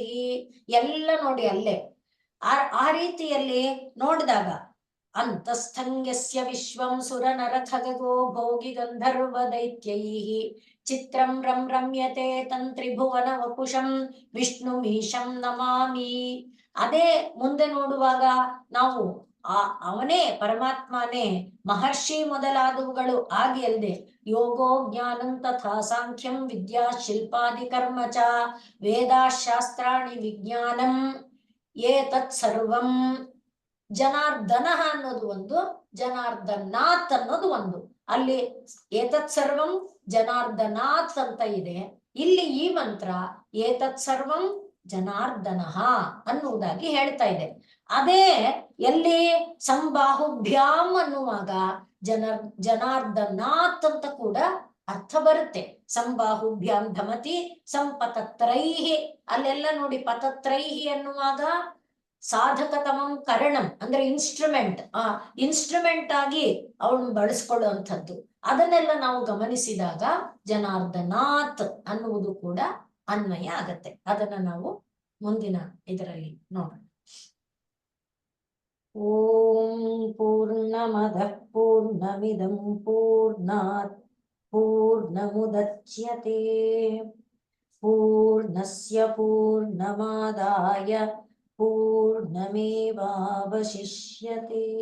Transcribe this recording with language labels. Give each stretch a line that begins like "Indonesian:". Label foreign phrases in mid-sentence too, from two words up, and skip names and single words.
Kannada: ಎಲ್ಲ ನೋಡಿ ಅಲ್ಲೇ ಆ ರೀತಿಯಲ್ಲಿ ನೋಡಿದಾಗ
Sanskrit: ಅಂತಸ್ಥಂಗ್ಯಸ್ಯ ವಿಶ್ವಂ ಸುರ ನರ ಖಗೋ ಭೋಗಿ ಗಂಧರ್ವ ದೈತ್ಯೈಃ ಚಿತ್ರಂ ರಂ ರಮ್ಯತೆ ತಂತ್ರಿಭುವನ ವಪುಷಂ ವಿಷ್ಣು ಮೀಶಂ ನಮಾಮಿ.
Kannada: ಅದೇ ಮುಂದೆ ನೋಡುವಾಗ ನಾವು ಅವನೇ ಪರಮಾತ್ಮನೇ ಮಹರ್ಷಿ ಮೊದಲಾದವುಗಳು ಆಗಿ ಅಲ್ಲದೆ
Sanskrit: ಯೋಗೋ ಜ್ಞಾನಂ ತಥಾ ಸಾಂಖ್ಯಂ ವಿದ್ಯಾ ಶಿಲ್ಪಾದಿ ಕರ್ಮ ಚ ವೇದಾಶಾಸ್ತ್ರಾಣಿ ವಿಜ್ಞಾನಂ ಏತತ್ ಸರ್ವಂ.
Kannada: ಜನಾರ್ದನ ಅನ್ನೋದು ಒಂದು, ಜನಾರ್ದನಾಥ್ ಅನ್ನೋದು ಒಂದು. ಅಲ್ಲಿ
Sanskrit: ಏತತ್ ಸರ್ವಂ ಜನಾರ್ದನಾಥ್
Kannada: ಅಂತ ಇದೆ. ಇಲ್ಲಿ ಈ ಮಂತ್ರ
Sanskrit: ಏತತ್ ಸರ್ವಂ ಜನಾರ್ದನ
Kannada: ಅನ್ನುವುದಾಗಿ ಹೇಳ್ತಾ ಇದೆ. ಅದೇ ಎಲ್ಲಿ ಸಂಬಾಹುಭ್ಯಾಮ್ ಅನ್ನುವಾಗ ಜನಾರ್ದನಾಥ್ ಅಂತ ಕೂಡ ಅರ್ಥ ಬರುತ್ತೆ.
Sanskrit: ಸಂಬಾಹುಭ್ಯಾಮ್ ಧಮತಿ ಸಂಪತತ್ರೈಹಿ.
Kannada: ಅಲ್ಲೆಲ್ಲ ನೋಡಿ ಪತತ್ರೈಹಿ ಅನ್ನುವಾಗ
Sanskrit: ಸಾಧಕತಮಂ ಕರಣಂ
Kannada: ಅಂದ್ರೆ ಇನ್ಸ್ಟ್ರೂಮೆಂಟ್, ಇನ್ಸ್ಟ್ರೂಮೆಂಟ್ ಆಗಿ ಅವನು ಬಳಸ್ಕೊಳ್ಳುವಂಥದ್ದು. ಅದನ್ನೆಲ್ಲ ನಾವು ಗಮನಿಸಿದಾಗ ಜನಾರ್ದನಾಥ್ ಅನ್ನುವುದು ಕೂಡ ಅನ್ವಯ ಆಗತ್ತೆ. ಅದನ್ನ ನಾವು ಮುಂದಿನ ಇದರಲ್ಲಿ ನೋಡೋಣ.
Sanskrit: ಓಂ ಪೂರ್ಣಮದಃ ಪೂರ್ಣಮಿದಂ ಪೂರ್ಣಾತ್ ಪೂರ್ಣಮುದಚ್ಯತೆ ಪೂರ್ಣಸ್ಯ ಪೂರ್ಣಮಾದಾಯ पूर्णमेवावशिष्यते।